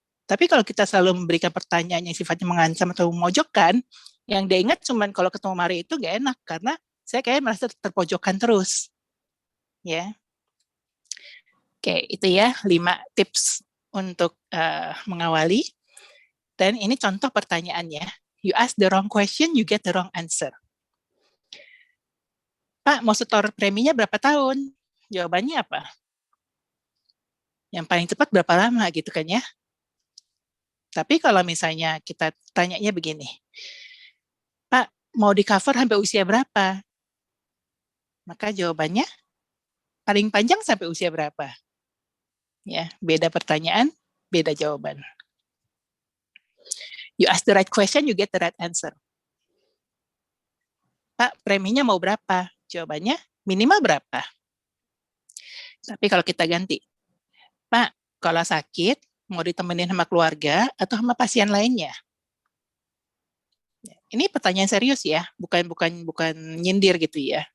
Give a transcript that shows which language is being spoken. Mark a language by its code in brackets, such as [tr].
[id] Tapi kalau kita selalu memberikan pertanyaan yang sifatnya mengancam atau memojokkan, yang dia ingat cuman kalau ketemu Mari itu gak enak, karena saya kayak merasa terpojokkan terus. Ya. Oke, itu ya 5 tips untuk mengawali. Dan ini contoh pertanyaannya. [en] You ask the wrong question, you get the wrong answer. [id] Pak, mau setor preminya berapa tahun? Jawabannya apa? Yang paling cepat berapa lama gitu kan ya? Tapi kalau misalnya kita tanyanya begini, Pak, mau di cover sampai usia berapa? Maka jawabannya paling panjang sampai usia berapa? Ya, beda pertanyaan, beda jawaban. [en] You ask the right question, you get the right answer. [id] Pak, preminya mau berapa? Jawabannya minimal berapa? Tapi kalau kita ganti, Pak, kalau sakit mau ditemenin sama keluarga atau sama pasien lainnya? Ini pertanyaan serius ya, bukan nyindir gitu ya.